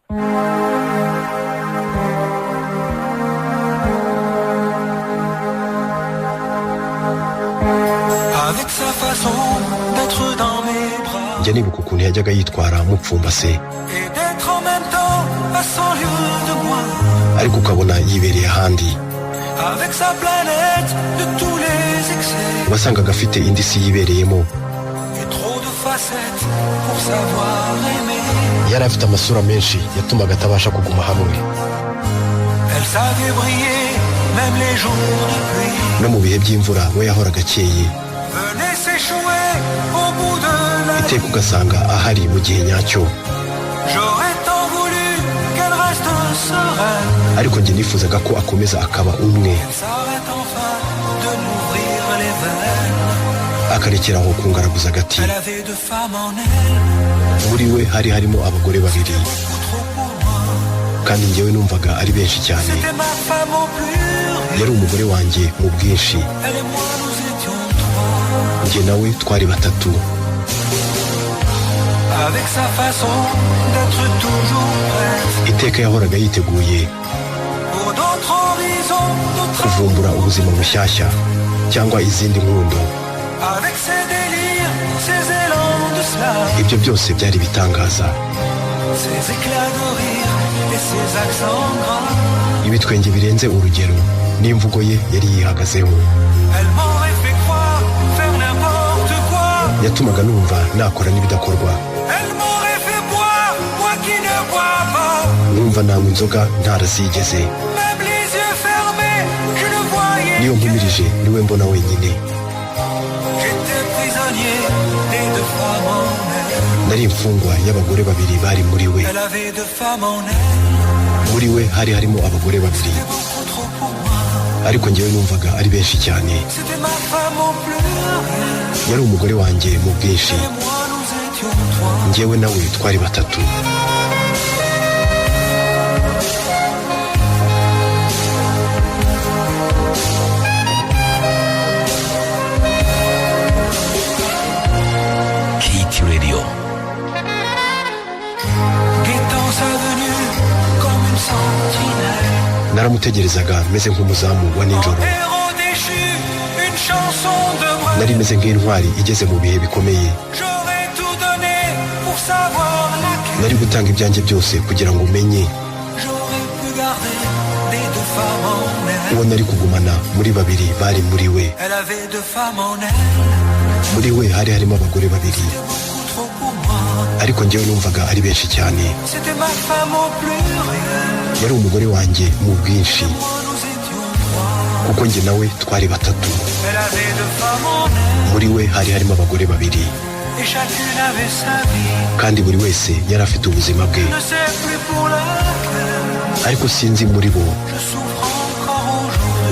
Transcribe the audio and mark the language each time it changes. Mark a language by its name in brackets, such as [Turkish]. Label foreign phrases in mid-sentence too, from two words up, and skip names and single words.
[French] Avec sa façon d'être dans mes bras, [Kinyarwanda] njya nibuka ukuntu yajyaga yitwara mupfumbase [French] et d'être en même temps à 100 lieues de moi, [Kinyarwanda] ariko ukabona yibereye ahandi. [French] avec sa planète de tous les excès, [Kinyarwanda] wasangaga afite indi si yibereyemo. [French] et trop de facettes pour savoir aimer. [Kinyarwanda] yari afite amasura menshi yatumaga atabasha kuguma hamwe. [French] Elle savait briller même les jours de pluie, [Kinyarwanda] no mu bihe by'imvura we yahoraga akeye, [French] venait s'échouer au bout de la [Kinyarwanda] iteka ugasanga ahari mu gihe nyacyo. [French] J'aurais tant voulu qu'elle reste sereine, [Kinyarwanda] ariko njye nifuzaga ko akomeza akaba umwe, [French] qu'elle s'arrête enfin de m'ouvrir les veines. [Kinyarwanda] akarekera aho kungaraguza agati. [French] Elle avait deux femmes en elle, [Kinyarwanda] muri we hari harimo abagore babiri, [French] beaucoup trop pour moi. [Kinyarwanda] kandi njyewe numvaga ari benshi cyane. [French] C'était ma femme au pluriel, [Kinyarwanda] yari umugore wanjye mu bwinshi, [French] elle et moi nous étions trois. [Kinyarwanda] njye nawe twari batatu. [French] Avec sa façon d'être toujours prête [Kinyarwanda] iteka yahoraga yiteguye [French] pour d'autres horizons, d'autres [Kinyarwanda] kuvumbura ubuzima bushyashya cyangwa izindi nkundo. [French] avec ses délires, ses élans de slave, [Kinyarwanda] ibyo byose byari bitangaza. [French] ses éclats de rire et ses accents gras. [Kinyarwanda] ibitwenge birenze urugero n'imvugo ye yari yihagazeho. [French] Elle m'aurait fait croire faire n'importe quoi, [Kinyarwanda] yatumaga numva nakora n'ibidakorwa, [French] elle m'aurait fait boire, moi qui ne bois pas. [Kinyarwanda] numva nanywa inzoga ntarazigeze. [French] Même les yeux fermés, je ne voyais [Kinyarwanda] niyo [French] que [Kinyarwanda] mpumirije niwe mbona wenyine. [French] j'étais prisonnier des deux femmes en elle. [Kinyarwanda] nari imfungwa y'abagore babiri bari muri we. [French] Elle avait deux femmes en elle, [Kinyarwanda] muri we hari harimo abagore babiri, [French] c'était beaucoup trop pour moi. [Kinyarwanda] ariko njyewe numvaga ari benshi cyane. [French] C'était ma femme au pluriel, [Kinyarwanda] yari umugore wanjye mu bwinshi, [French] et moi nous étions trois. [Kinyarwanda] njyewe nawe twari batatu. Hit Radio. [French] Guettant sa venue comme une sentinelle, [Kinyarwanda] naramutegerezaga meze nk'umuzamu wa nijoro. [French] héros déchu, une chanson de moi. [Kinyarwanda] nari meze nk'intwari igeze mu bihe bikomeye. [French] J'aurais tout donné pour savoir laquelle. [Kinyarwanda] nari gutanga ibyanjye byose kugira ngo umenye [French] J'aurais pu garder des deux femmes en elle. [Kinyarwanda] uwo nari kugumana muri babiri bari muri we. [French] Elle avait deux femmes en elle, [Kinyarwanda] muri we hari harimo abagore babiri, [French] beaucoup trop pour moi. [Kinyarwanda] ariko njyewe numvaga ari benshi cyane. [French] C'était ma femme au pluriel, [Kinyarwanda] yari umugore wanjye mu bwinshi, [French] moi nous étions trois. [Kinyarwanda] kuko njye nawe twari batatu. [French] Elle avait deux femmes en elle, [Kinyarwanda] muri we hari harimo abagore babiri, [French] et chacune avait sa vie. [Kinyarwanda] kandi buri wese yari afite ubuzima bwe. [French] Je ne sais plus pour laquelle [Kinyarwanda] ariko sinzi muri bo [French] je souffre encore aujourd'hui.